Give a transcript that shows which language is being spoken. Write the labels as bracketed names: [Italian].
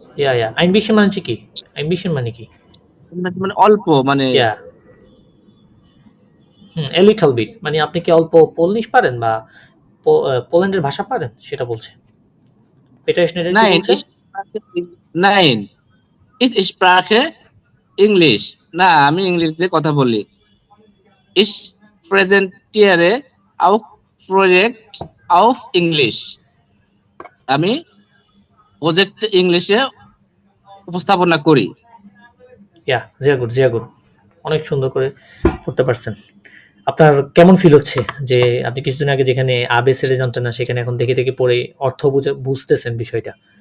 [Bangla] ইয়া ein bisschen মানে কি? ein bisschen মানে কি? মানে অল্প, মানে [English] a little bit [Bangla] মানে আপনি কি অল্প পোলিশ পারেন বা পোল্যান্ডের ভাষা পারেন সেটা বলছে। পিটার স্নাইডার কি বলছে? [German] Nein, ich spreche English. [Bangla] না, আমি ইংলিশ দিয়ে কথা বলি। [German] Ich präsentiere auch Projekt [Bangla] of English, আমি প্রজেক্ট ইংলিশে উপস্থাপনা করি। জিয়া গুড, অনেক সুন্দর করে করতে পারছেন। আপনার কেমন ফিল হচ্ছে যে আপনি কিছুদিন আগে যেখানে আবেসেরে জানতেন না, সেখানে এখন দেখে দেখে পড়ে অর্থ বুঝতেছেন বিষয়টা?